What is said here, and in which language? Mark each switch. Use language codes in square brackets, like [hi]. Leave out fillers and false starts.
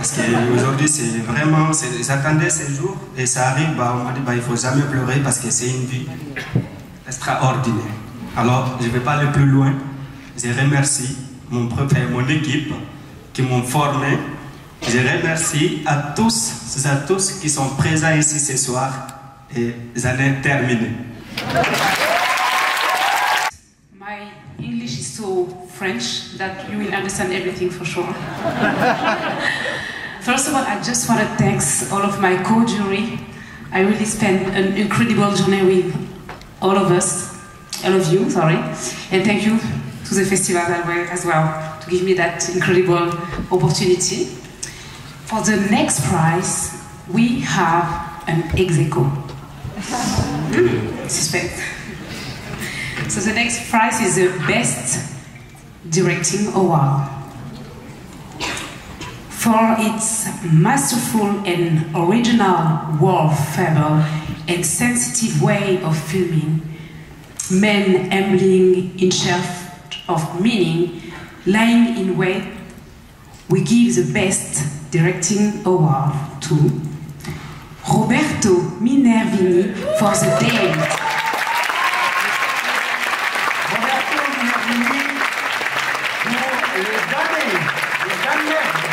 [fr] Parce qu'aujourd'hui c'est vraiment, j'attendais ces jours et ça arrive, on m'a dit il ne faut jamais pleurer parce que c'est une vie extraordinaire. Alors je ne vais pas aller plus loin. Je remercie mon équipe qui m'ont formé. Je remercie à tous qui sont présents ici ce soir et j'en ai terminé. [en] My English is so French that you will understand everything for sure. First of all, I just want to thank all of my co-jury. I really spent an incredible journey with all of you, sorry. And thank you to the festival as well to give me that incredible opportunity. For the next prize, we have an ex-aequo. Suspense. So the next prize is the Best Directing Award. For its masterful and original world fable and sensitive way of filming, men ambling in search of meaning, lying in wait, we give the Best Directing Award to Roberto Minervini for The Damned. [fr] Roberto Minervini pour Les Damnés. Les Damnés.